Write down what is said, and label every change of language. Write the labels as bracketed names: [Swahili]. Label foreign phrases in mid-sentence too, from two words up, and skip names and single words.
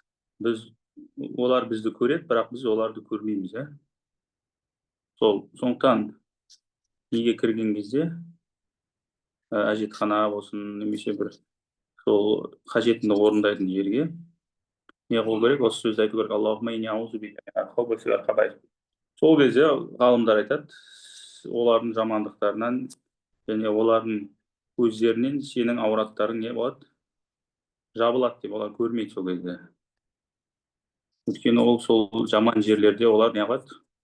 [Kazakh] Олар бізді көреді, бірақ біз оларды көрмейміз. Сондықтан неге кірген кезде әжетхана болсын, немесе бір сол қажетіңді орындайтын жерге не қылу керек? Осы сөзді айту керек: [Arabic] اللهم إني أعوذ بك من الخبث والخبائث. [Kazakh] Сол кезде ғалымдар айтады, олардың жамандықтарынан және олардың көздерінен сенің аураттарың не болады? Жабылады деп, олар көрмейді сол кезде. Өйткені ол сол жаман жерлерде олар не қылады?